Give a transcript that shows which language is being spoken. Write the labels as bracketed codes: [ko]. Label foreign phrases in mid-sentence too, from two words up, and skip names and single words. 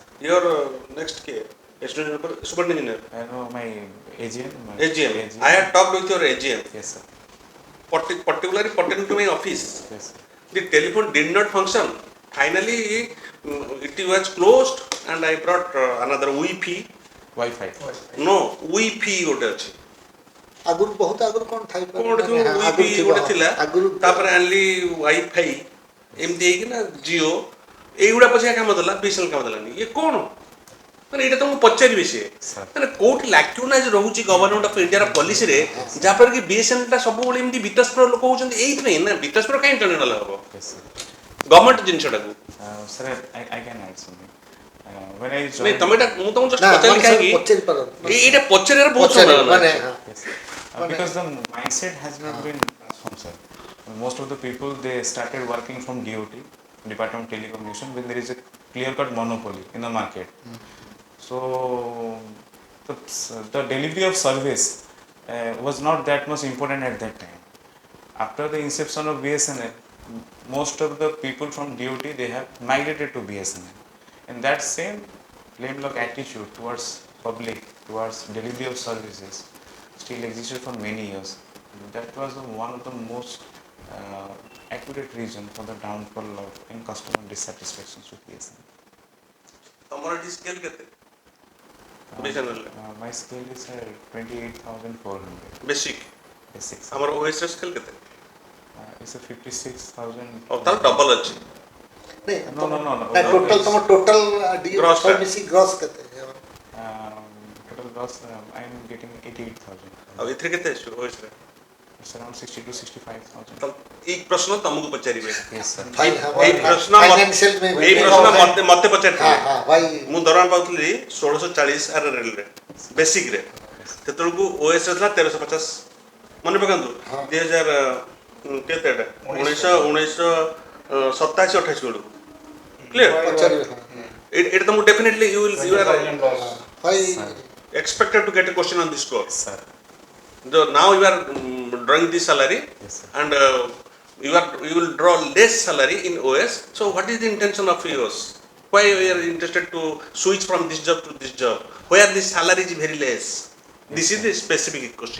[en] you are next K, super engineer, I know my AGM. AGM. I had talked with your AGM, Yes, sir. particularly pertaining to my office. Yes, sir. The telephone did not function. Finally, it was closed and I brought another Wi-Fi. Wi-Fi. [or] No, Wi-Fi ଗୋଟେ ଅଛି। ଆଗରୁ ବହୁତ ଆଗରୁ କ'ଣ ଥାଇପାରେ? ଗୋଟେ ଥିବ ମାନେ Wi-Fi ଆଗରୁ ଥିବ, ଗୋଟେ ଥିଲା। ଆଗରୁ ତାପରେ ଆଣିଲି Wi-Fi ଏମିତି ହେଇକି ନା ଜିଓ ଏଇଗୁଡ଼ା ପଛେ କାମ ଦେଲା BSNL କାମ ଦେଲାନି। ଇଏ କ'ଣ? ମାନେ ଏଇଟା ତ ମୁଁ ପଚାରିବି ସିଏ। [en] Sir. [or] ମାନେ କୋଉଠି ଲାକ୍ୟୁନାଇଜ ରହୁଛି [en] Government of Indiaର policyରେ [or] ଯାହାଫଳରେ କି BSNL ଟା ସବୁବେଳେ ଏମିତି ବିତସ୍ପୃହ ଲୋକ ହଉଛନ୍ତି ଏଇଥିପାଇଁ ନା ବିତସ୍ପୃହ କାହିଁ ଟର୍ମିନାଲ ହବ [en] Yes, sir. [or] ଗଭର୍ଣ୍ଣମେଣ୍ଟ ଜିନିଷଟାକୁ। [en] Sir, I can add something. When I [or] ନାଇଁ [en] joined. [or] ତମେ ଏଟା ମୁଁ ତମକୁ ଜଷ୍ଟ ନା ପଚାରିଲି କାହିଁକି ପଚାରି ପାରନ୍ତି ଏଇଟା ପଚାରିବାର ବହୁତ ପଚାରି ସମ୍ଭାବନା ମାନେ ଅଛି। ହଁ। [en] Yes, sir. Because the mindset has not been transformed, sir. Most of the people they started working from DOT, Department of Telecommunication, when there is a clear-cut monopoly in the market. So the delivery of service was not that much important at that time. After the inception of BSNL, most of the people from DOT they have migrated to BSNL, and that same lame luck attitude towards public, towards delivery of services, still existed for many years. That was one of the most accurate reason for the downfall of in customer dissatisfaction with BSNL. [or] ତମର ଏଠି ସ୍କେଲ କେତେ BSNL [en] My scale is 28,400. [or] ବେସିକ୍ [en] Basic. [or] ଆମର OS ର ସ୍କେଲ କେତେ [en] It's a 56,000. [or] ଆଉ ତାର ଡବଲ ଅଛି [en] No. [or] ଟୋଟାଲ ତମ ଟୋଟାଲ Gross ଟା। ମିଶି ଗ୍ରସ୍ କେତେ? [en] Total gross, I am getting 88,000. [or] ଆଉ ଏଥିରେ କେତେ ଆସିବ OS ରେ [en] It's around 60 to 65,000. [or] ତ ଏଇ ପ୍ରଶ୍ନ ତମକୁ ପଚାରିବେ [en] Yes, sir. [or] ଏଇ ପ୍ରଶ୍ନ ଫାଇନାନ୍ସିଆଲ ଏଇ ପ୍ରଶ୍ନ ମତେ ପଚାରିଥିଲେ ଭାଇ ମୁଁ ଦରମା ପାଉଥିଲି 1640 ଆର ରେଲରେ ବେସିକରେ ସେତେବେଳକୁ OS ରେ ଥିଲା 1350 ମନେ ପକାନ୍ତୁ 2000 କେତେ ଏଟା 1987 28 ବେଳକୁ କ୍ଲିୟର ଏଇଟା ତ ମୁଁ [en] definitely you are [or] ଭାଇ [en] expected to get a question on this score. Yes, sir. Now you are drawing this salary Yes, sir. and you will draw less salary in OS. So what is the intention of yours? Why you are interested to switch from this job to this job? Where this salary is very less? This is the specific question.